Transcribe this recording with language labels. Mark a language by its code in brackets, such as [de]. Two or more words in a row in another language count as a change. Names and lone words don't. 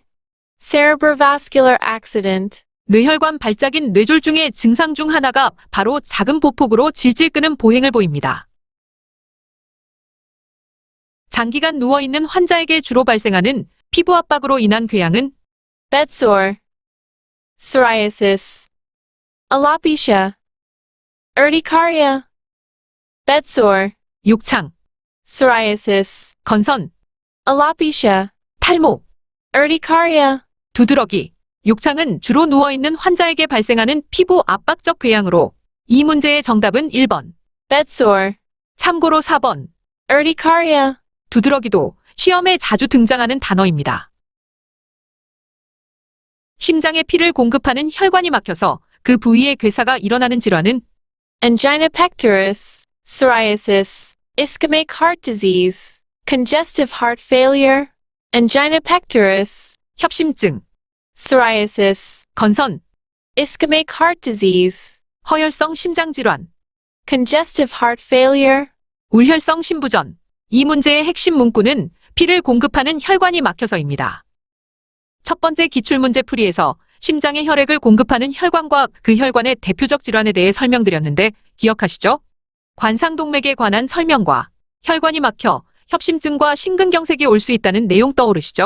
[en] Cerebrovascular accident. [ko] 뇌혈관 발작인 뇌졸중의 증상 중 하나가 바로 작은 보폭으로 질질 끄는 보행을 보입니다. 장기간 누워있는 환자에게 주로 발생하는 피부 압박으로 인한 궤양은 [en] Bedsore. Psoriasis. Alopecia. Urticaria. Bedsore. [ko] 욕창, [en] Psoriasis. [ko] 건선, [en] Alopecia. [ko] 탈모, [en] Urticaria. [ko] 두드러기. 욕창은 주로 누워있는 환자에게 발생하는 피부 압박적 궤양으로 이 문제의 정답은 1번. [en] Bedsore. [ko] 참고로 4번. [en] Urticaria. [ko] 두드러기도 시험에 자주 등장하는 단어입니다. 심장에 피를 공급하는 혈관이 막혀서 그 부위에 괴사가 일어나는 질환은 [en] Angina pectoris. Psoriasis. Ischemic heart disease. Congestive heart failure. Angina pectoris. [ko] 협심증, [en] Psoriasis. [ko] 건선, [en] Ischemic heart disease. [ko] 허혈성 심장질환, [en] Congestive heart failure. [ko] 울혈성 심부전. 이 문제의 핵심 문구는 피를 공급하는 혈관이 막혀서입니다. 첫 번째 기출문제 풀이에서 심장에 혈액을 공급하는 혈관과 그 혈관의 대표적 질환에 대해 설명드렸는데 기억하시죠? 관상동맥에 관한 설명과 혈관이 막혀 협심증과 심근경색이 올 수 있다는 내용 떠오르시죠?